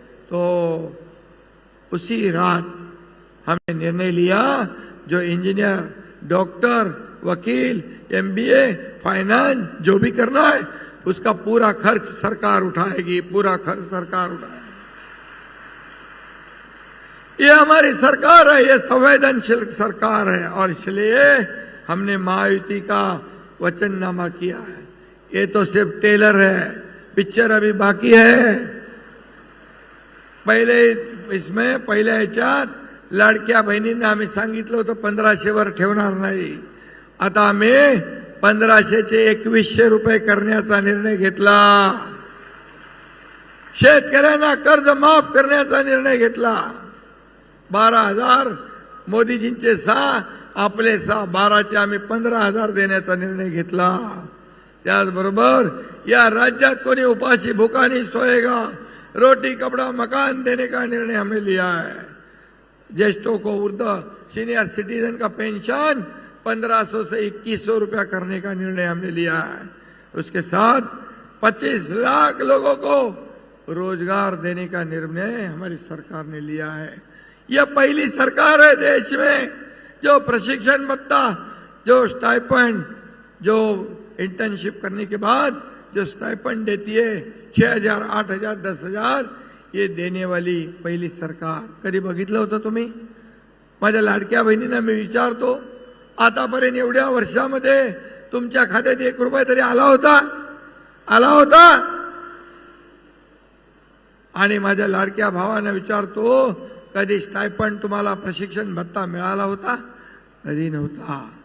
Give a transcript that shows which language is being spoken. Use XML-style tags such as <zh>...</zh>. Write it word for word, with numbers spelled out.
<hi>तो उसी रात हमने निर्णय लिया जो इंजीनियर डॉक्टर वकील एमबीए फाइनेंस जो भी करना है उसका पूरा खर्च सरकार उठाएगी पूरा खर्च सरकार उठाएगी। ये हमारी सरकार है, ये संवेदनशील सरकार है और इसलिए हमने महायुति का वचननामा किया है। ये तो सिर्फ टेलर है, पिक्चर अभी बाकी है।</hi> <mr>पहिले इसमें पहिल्या ह्याच्यात लाडक्या बहिणींना आम्ही सांगितलं होतं पंधराशे वर ठेवणार नाही, आता आम्ही पंधराशेचे एकवीसशे रुपये करण्याचा निर्णय घेतला। शेतकऱ्यांना कर्ज माफ करण्याचा निर्णय घेतला। बारा हजार मोदीजींचे सहा आपले सहा बाराचे आम्ही पंधरा हजार देण्याचा निर्णय घेतला। त्याचबरोबर या राज्यात कोणी उपाशी</mr> <hi>भूखा नहीं सोएगा, रोटी कपड़ा मकान देने का निर्णय हमने लिया है। ज्येष्ठों को वृद्ध सीनियर सिटीजन का पेंशन पंद्रह सौ से इक्कीस सौ रुपया करने का निर्णय हमने लिया है। उसके साथ पच्चीस लाख लोगों को रोजगार देने का निर्णय हमारी सरकार ने लिया है। यह पहली सरकार है देश में जो प्रशिक्षण भत्ता जो स्टाइपेंड जो इंटर्नशिप करने के बाद जो स्टाइपेंड देती है छः हजार आठ हजार दस हजार ये देने वाली पहिली सरकार।</hi> <mr>कधी बघितलं होतं तुम्ही? माझ्या लाडक्या बहिणींना मी विचारतो आतापर्यंत एवढ्या वर्षामध्ये तुमच्या खात्यात एक रुपया तरी आला होता आला होता आणि माझ्या लाडक्या भावांना विचारतो कधी स्टायपंड तुम्हाला प्रशिक्षण भत्ता मिळाला होता? कधी नव्हता।</mr>